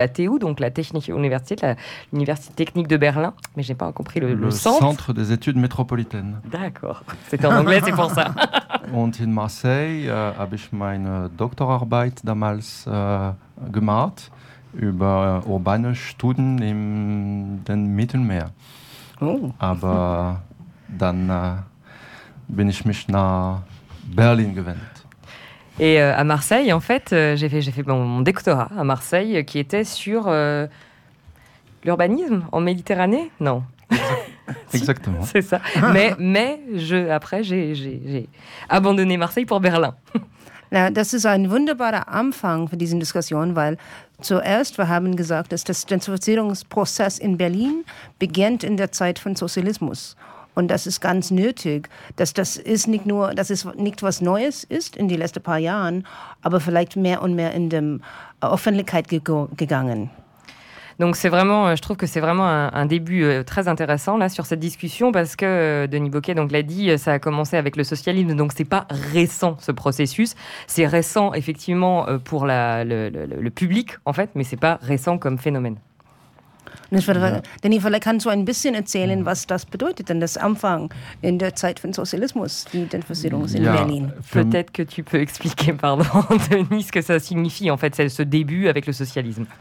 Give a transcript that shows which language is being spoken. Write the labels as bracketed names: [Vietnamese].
[French] La TU, donc la Technische Universität, l'Université Technique de Berlin, mais je n'ai pas compris le centre. Le Centre des études métropolitaines. D'accord, c'était en anglais, c'est pour ça. [German] Und in Marseille habe ich meine Doktorarbeit damals gemacht über urbane Studien im den Mittelmeer. Oh. Aber dann bin ich mich nach Berlin gewendet. [French] Et à Marseille, en fait, j'ai fait mon doctorat à Marseille, qui était sur l'urbanisme en Méditerranée. Non. Exactement. C'est ça. Mais j'ai abandonné Marseille pour Berlin. [German] Na, das ist ein wunderbarer Anfang für diese Diskussion, weil zuerst wir haben gesagt, dass das Gentrifizierungsprozess in Berlin beginnt in der Zeit von Sozialismus. Und das ist ganz nötig, dass das ist nicht nur, dass es nicht was Neues ist in die letzten paar Jahren, aber vielleicht mehr und mehr in der Öffentlichkeit gegangen. [French] Donc c'est vraiment, je trouve que c'est vraiment un début très intéressant là sur cette discussion parce que Denis Bocquet donc l'a dit, ça a commencé avec le socialisme, donc c'est pas récent ce processus, c'est récent effectivement pour le public en fait, mais c'est pas récent comme phénomène. [German] Denny, vielleicht kannst du ein bisschen erzählen, was das bedeutet, denn das Anfang in der Zeit von Sozialismus, die Gentrifizierung in Berlin. [French] Peut-être que tu peux expliquer, pardon, Denis, ce que ça signifie, en fait, ce début avec le socialisme.